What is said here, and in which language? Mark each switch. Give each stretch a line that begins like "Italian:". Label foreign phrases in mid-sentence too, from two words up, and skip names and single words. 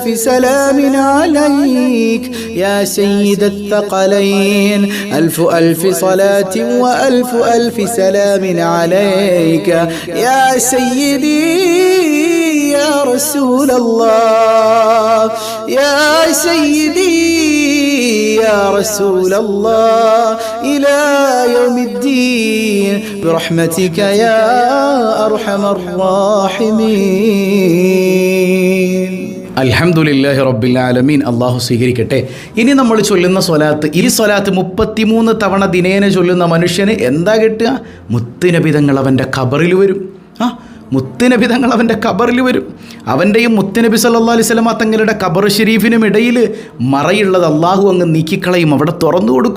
Arabic: سلام عليك يا سيد الثقلين ألف ألف صلاة وألف ألف سلام عليك يا سيدي يا رسول الله يا سيدي يا رسول الله إلى يوم الدين برحمتك يا أرحم الراحمين الحمد لله رب العالمين.
Malayalam: അള്ളാഹു സ്വീകരിക്കട്ടെ. ഇനി നമ്മൾ ചൊല്ലുന്ന സ്വലാത്ത്, ഈ സ്വലാത്ത് 33 തവണ ദിനേന ചൊല്ലുന്ന മനുഷ്യന് എന്താ കിട്ടുക? മുത്തുനബി തങ്ങൾ അവൻ്റെ ഖബറിൽ വരും. മുത്തുനബി തങ്ങൾ അവൻ്റെ ഖബറിൽ വരും. അവൻ്റെയും മുത്തുനബി
Arabic: صلى الله عليه وسلم
Malayalam: തങ്ങളുടെ ഖബർ ഷരീഫിനും ഇടയിൽ മറയുള്ളത് അള്ളാഹു അങ്ങ് നീക്കിക്കളയും, അവിടെ തുറന്നു കൊടുക്കും.